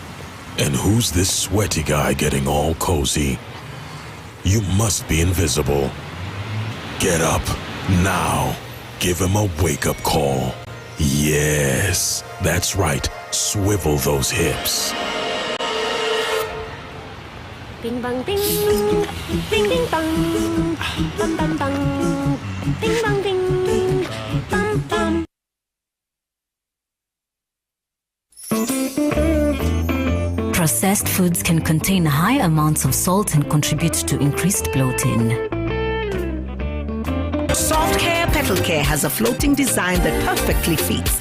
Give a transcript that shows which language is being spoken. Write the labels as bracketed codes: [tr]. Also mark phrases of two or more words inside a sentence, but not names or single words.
[en] And who's this sweaty guy getting all cozy? You must be invisible. Get up now. Give him a wake-up call. Yes, that's right. Swivel those hips. Bing bang bing, bing bing bang, bam bam bang, bing bang bing, bam bam. Processed foods can contain high amounts of salt and contribute to increased bloating. Soft Care Petal Care has a floating design that perfectly fits.